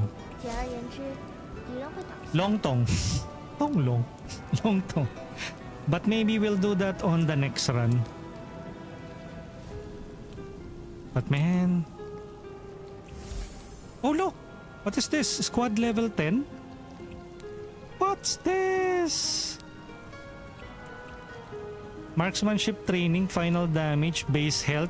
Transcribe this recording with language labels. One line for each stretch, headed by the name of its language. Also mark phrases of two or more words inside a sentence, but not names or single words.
Chinese: 简而言之，敌人会倒下。 Longtong. Tonglong. Longtong.
English: But maybe we'll do that on the next run. But man... Oh look! What is this? Squad level 10? What's this? Marksmanship training, final damage, base health.